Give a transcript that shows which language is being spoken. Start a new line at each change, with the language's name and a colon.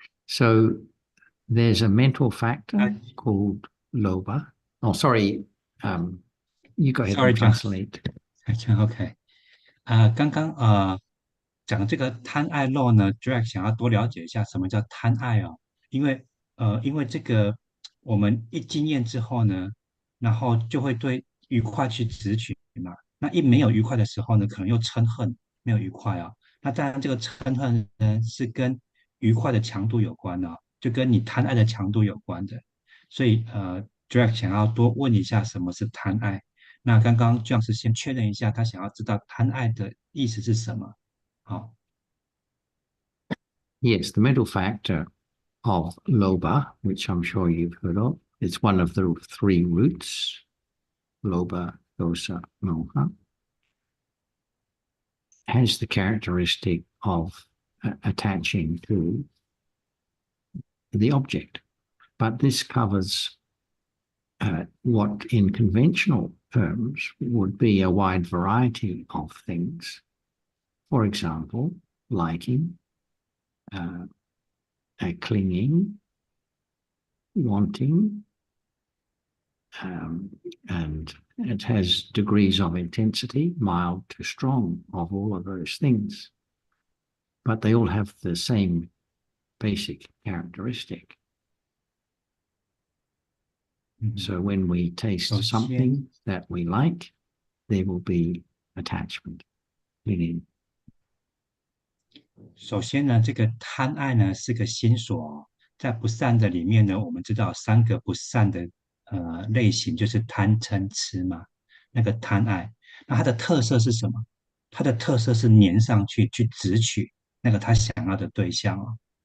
English: So there's a mental factor called loba. Oh, sorry. You go ahead Sorry, and translate.
Chinese: OK，刚刚讲这个贪爱漏呢，Drake 想要多了解一下什么叫贪爱哦，因为这个我们一经验之后呢，然后就会对愉快去执取嘛。那一没有愉快的时候呢，可能又嗔恨没有愉快啊。那当然，这个嗔恨呢是跟愉快的强度有关的，就跟你贪爱的强度有关的。所以Jack 想要多问一下什么是贪爱。那刚刚 John 是先确认一下，他想要知道贪爱的意思是什么。好，
English: Yes, the mental factor of Lobha, which I'm sure you've heard of, it's one of the three roots, Lobha, Dosa, Moha, has the characteristic of attaching to the object. But this covers what in conventional terms would be a wide variety of things. For example, liking, clinging, wanting, and it has degrees of intensity, mild to strong, of all of those things. But they all have the same basic characteristic. So when we taste something that we like, there will be attachment, meaning.
Chinese: 首先呢，这个贪爱呢是个心所哦，在不善的里面呢，我们知道三个不善的类型，就是贪嗔痴嘛。那个贪爱，那它的特色是什么？它的特色是粘上去，去执取那个他想要的对象哦。